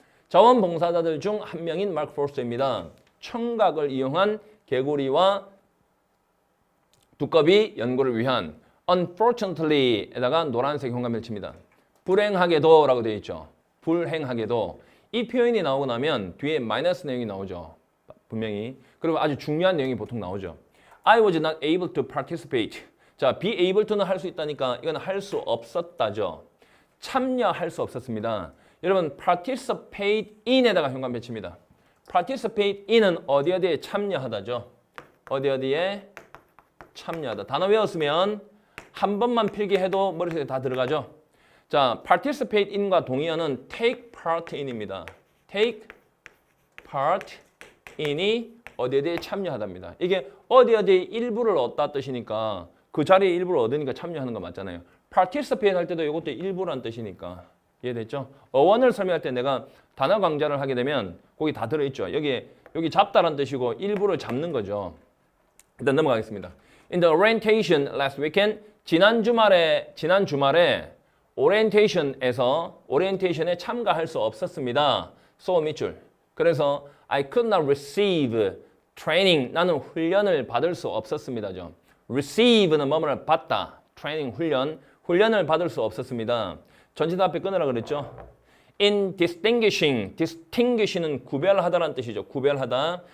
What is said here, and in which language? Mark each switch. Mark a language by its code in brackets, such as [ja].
[ko] 자원봉사자들 중 한 명인 마크 포스터입니다. 청각을 이용한 개구리와 두꺼비 연구를 위한 unfortunately에다가 노란색 형광펜을 칩니다. 불행하게도 라고 되어 있죠. 불행하게도. 이 표현이 나오고 나면 뒤에 마이너스 내용이 나오죠. 분명히. 그리고 아주 중요한 내용이 보통 나오죠. [en] I was not able to participate. [ko] 자, be able to는 할 수 있다니까 이건 할 수 없었다죠. 참여할 수 없었습니다. 여러분 participate in에다가 현관펜 칩니다. participate in은 어디에 참여하다죠. 어디에 참여하다. 단어 외웠으면 한 번만 필기해도 머릿속에 다 들어가죠. 자, participate in과 동의어는 take part in입니다. take part in이 어디에 참여하답니다. 이게 어디에 일부를 얻다 뜻이니까 그 자리에 일부를 얻으니까 참여하는 거 맞잖아요. participate 할 때도 이것도 일부라는 뜻이니까 이해됐죠? 어원을 설명할 때 내가 단어 강좌를 하게 되면 거기 다 들어있죠. 여기 잡다란 뜻이고 일부를 잡는 거죠. 일단 넘어가겠습니다. [en] In the orientation last weekend [ko] 지난 주말에 orientation에 참가할 수 없었습니다. so 밑줄. 그래서 [en] I could not receive training. [ko] 나는 훈련을 받을 수 없었습니다죠. receive는 뭐뭐를 받다. training 훈련을 받을 수 없었습니다. 전치사 앞에 끊으라 그랬죠. In distinguish는 구별하다라는 뜻이죠. 구별하다.